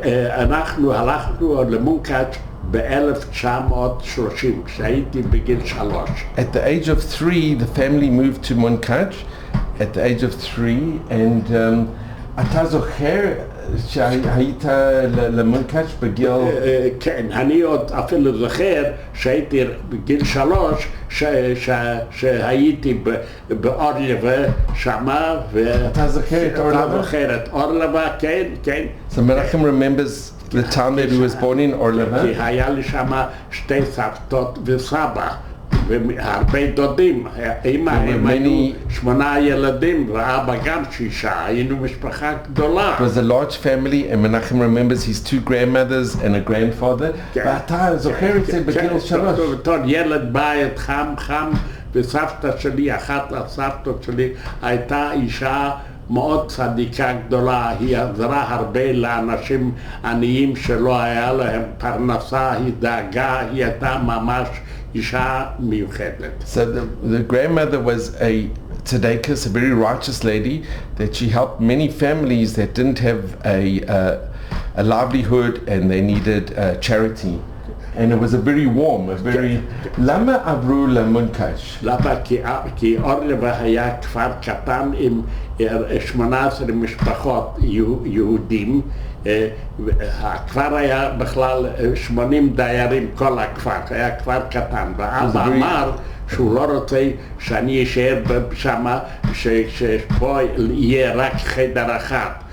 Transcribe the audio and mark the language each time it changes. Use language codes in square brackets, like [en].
[he] אנחנו הלכנו למונקאץ' ב-1930, כשהייתי בגיל 3. [en] At the age of 3, the family moved to Munkac at the age of 3, and [he] אתה זוכר שהיית למונקאץ' בגיל? כן, אני עוד אפילו זוכר שהייתי בגיל 3, שהייתי באורלבה שמה, אתה זוכר את אורלבה? אתה זוכר את אורלבה, כן, כן. [en] So Menachem remembers the time that he was born in Orlova. [he] כי היה לי שמה 2 סבתות וסבא. והרבה דודים, אמא הם היו 8 ילדים ואבא גם 6, היינו משפחה גדולה. [en] It was a large family, and Menachem remembers his 2 grandmothers and a grandfather. [he] ואתה זוכר את זה בגיל 3. בתור ילד בית חם, וסבתא שלי, אחת הסבתות שלי, הייתה אישה מאוד צדיקה גדולה, היא עזרה הרבה לאנשים עניים שלא היה להם פרנסה, היא דאגה, היא הייתה ממש אישה מיוחדת. [en] So the grandmother was a tzedekah, a very righteous lady, that she helped many families that didn't have a livelihood and they needed charity. And it was a very warm, a very... [he] למה עברו למונקאץ'? למה? כי אורלבה היה כפר קטן עם 18 משפחות יהודים. הכפר היה בכלל 80 דיירים, כל הכפר, היה כפר קטן. ואבא אמר שהוא לא רוצה שאני אשאר שמה, שבו יהיה רק חדר אחד.